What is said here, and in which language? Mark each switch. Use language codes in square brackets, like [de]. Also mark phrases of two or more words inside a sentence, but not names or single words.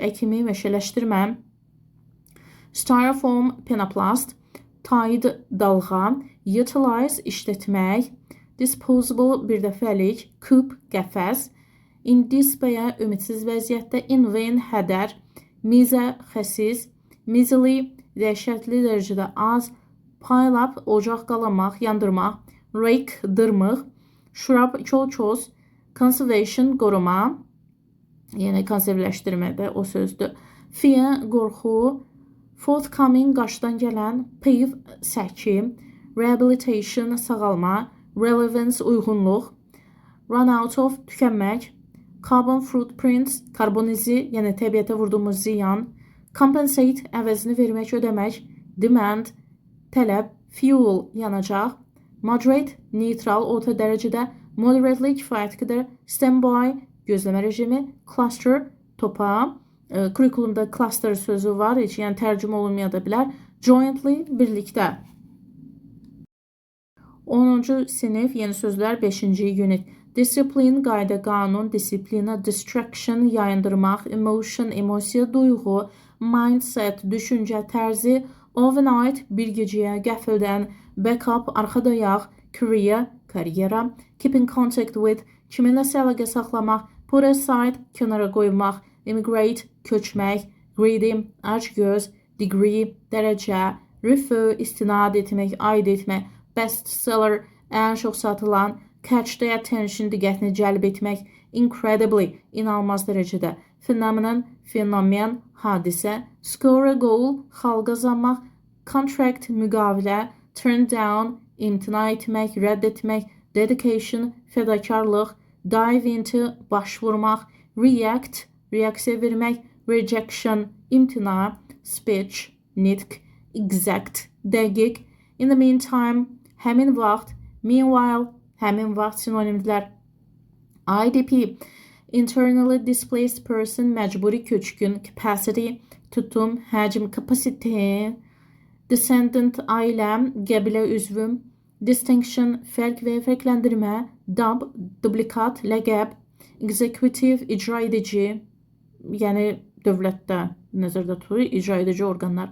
[az] əkimi meşələşdirmə, styrofoam penoplast, tide dalğa, utilize işlətmək, disposable birdəfəlik, küp qəfəs, [en] in despair [az] ümidsiz vəziyyətdə, [en] in vain [az] hədər, mize xəsis, miserly dəhşətli dərəcədə az, [en] pile up [az] ocaq qalamaq, yandırmaq, rake dırmıq, shrub kolçoz, conservation qoruma, Yəni konservləşdirmədə o sözdür. Fear, qorxu, forthcoming, qarşıdan gələn, pave, səki, rehabilitation, sağalma, relevance, uyğunluq, [en] run out of, tükənmək, carbon footprints, [az] karbon izi, yəni təbiətə vurduğumuz ziyan, compensate, əvəzini vermək, ödəmək, demand, tələb, fuel, yanacaq, moderate, neutral, orta dərəcədə, moderately, kifayət qədər, standby, gözləmə rejimi, cluster, topa, kurikulumda cluster sözü var, heç yəni tərcümə olunmaya da bilər, jointly, birlikdə. 10-cu sinif yeni sözlər 5-ci unit. Discipline, qayda, qanun, disiplina, distraction, yayındırmaq, emotion, emosiya, duyğu, mindset, düşüncə tərzi, overnight, bir gecəyə, qəfildən, backup, arxadayaq, career, karyera, [en] keep in contact with, [az] kiminləsə əlaqə saxlamaq, [en] put aside, [az] kənara qoymaq, immigrate, köçmək, greedy, acgöz, degree, dərəcə, refer, istinad etmək, aid etmək, bestseller, ən çox satılan, [en] catch the attention, [az] diqqətini cəlb etmək, incredibly, inanılmaz dərəcədə, phenomenon, fenomen, hadisə, [en] score a goal, [az] xal qazanmaq, contract, müqavilə, [en] turn down, [az] imtina etmək, rədd etmək, dedication, fədakarlıq, [en] dive into, [az] baş vurmaq, react, reaksiya vermək, rejection, imtina, speech, nitq, exact, dəqiq, [en] in the meantime, [az] həmin vaxt, meanwhile, həmin vaxt sinonimdilər. [en] IDP, internally displaced person, [az] məcburi köçkün, capacity, tutum, həcm, capacity, descendant, ailə, qəbilə üzvü, distinction, fərq və fərqləndirmə, dub, dublikat, ləqəb, executive, icra edici, yəni dövlətdə nəzərdə tutulur, icra edici orqanlar,